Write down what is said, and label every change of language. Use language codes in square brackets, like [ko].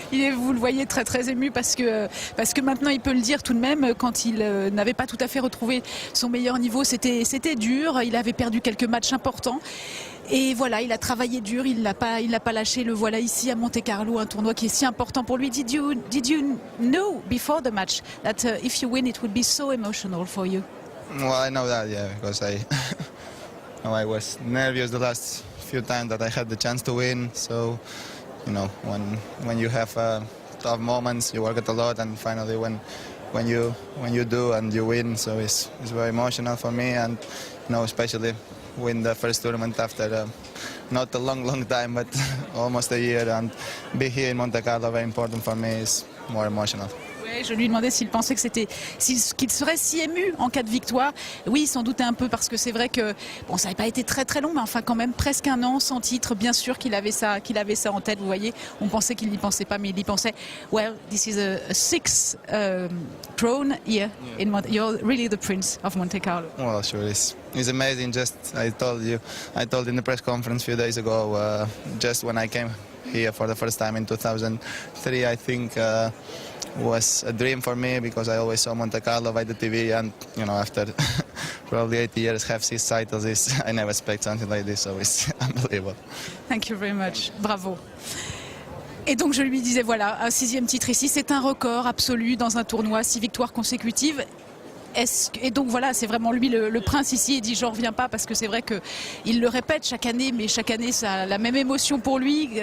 [fr] vous le voyez très très ému parce que maintenant il peut le dire tout de même, quand il n'avait pas tout à fait retrouvé son meilleur niveau, c'était dur, il avait perdu quelques matchs importants. Et voilà, il a travaillé dur, il l'a pas lâché. Le voilà ici à Monte-Carlo, un tournoi qui est si important pour lui. [en] Did you know before the match that if you win, it would be so emotional for you? Well, I know that, yeah, because I was nervous the last few times that I had the chance to win. So, when you have tough moments, you work it a lot, and finally when you do and you win, so it's very emotional for me, and especially win the first tournament after not a long time, but almost a year, and be here in Monte Carlo, very important for me, is more emotional. [fr] Je lui demandais s'il pensait qu'il serait si ému en cas de victoire. Oui, il s'en doutait un peu parce que c'est vrai que bon, ça n'avait pas été très très long, mais enfin quand même presque un an sans titre. Bien sûr qu'il avait ça en tête. Vous voyez, on pensait qu'il n'y pensait pas, mais il y pensait. [en] Well, this is a sixth throne here in You're really the prince of Monte Carlo. Well, sure, it's amazing. Just I told in the press conference a few days ago, just when I came here for the first time in 2003, I think. Was a dream for me because I always saw Monte Carlo by the TV, and after probably 8 years have 6 titles, I never expect something like this, so it's unbelievable. Thank you very much. Bravo. [fr] Et donc je lui disais voilà, un 6e titre ici, c'est un record absolu dans un tournoi, 6 victoires consécutives. Et donc voilà, c'est vraiment lui le prince ici. Il dit j'en reviens pas parce que c'est vrai qu'il le répète chaque année, mais chaque année ça a la même émotion pour lui.